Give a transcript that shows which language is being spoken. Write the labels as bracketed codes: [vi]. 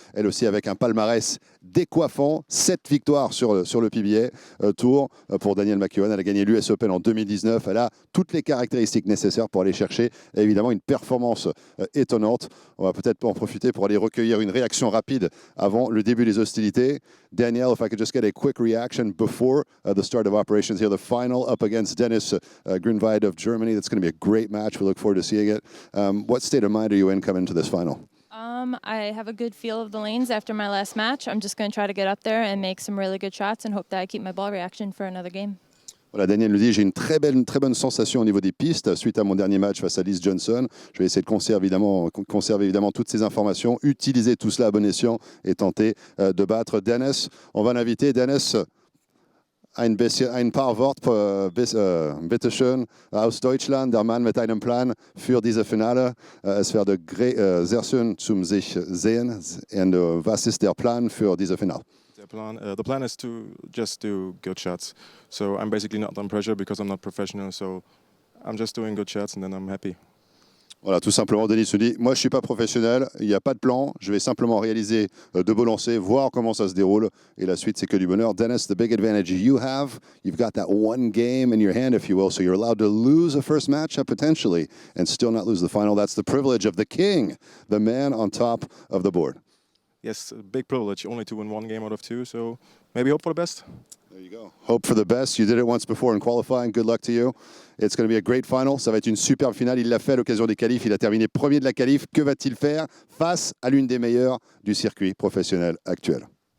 [fr] Elle aussi avec un palmarès décoiffant, 7 victoires sur le PBA Tour pour Danielle McEwan. Elle a gagné l'US Open en 2019. Elle a toutes les caractéristiques nécessaires pour aller chercher évidemment une performance étonnante. On va peut-être en profiter pour aller recueillir une réaction rapide avant le début des hostilités. [en] Danielle, if I could just get a quick reaction before the start of operations here, the final up against Dennis Grunheid of Germany. That's going to be a great match. We look forward to seeing it. What state of mind are you in coming to this final? I have a good feel of the lanes after my last match. I'm just going to try to get up there and make some really good shots and hope that I keep my ball reaction for another game. [fr] Voilà, Daniel nous dit, j'ai une très bonne sensation au niveau des pistes suite à mon dernier match face à Liz Johnson. Je vais essayer de conserver évidemment toutes ces informations, utiliser tout cela à bon escient et tenter de battre Dennis. On va l'inviter. [de] Dennis, ein paar Worte, bitte schön, aus Deutschland, der Mann mit einem Plan für diese Finale. Es werde sehr schön zum sich sehen. Und was ist der Plan für diese Finale? [en] The plan is to just do good shots. So I'm basically not on pressure because I'm not professional. So I'm just doing good shots and then I'm happy. [fr] Voilà, tout simplement, Denis se dit, moi je ne suis pas professionnel, il n'y a pas de plan, je vais simplement réaliser de beaux lancers, voir comment ça se déroule, et la suite c'est que du bonheur. [en] Dennis, the big advantage you've got that one game in your hand, if you will, so you're allowed to lose a first match potentially and still not lose the final. That's the privilege of the king, the man on top of the board. Yes, a big privilege, only to win one game out of two, so maybe hope for the best. There you go. Hope for the best. You did it once before in qualifying. Good luck to you. It's going to be a great final. [fr] Ça va être une superbe finale. Il l'a fait à l'occasion des qualifs. Il a terminé premier de la qualif. Que va-t-il faire face à l'une des meilleures du circuit professionnel actuel?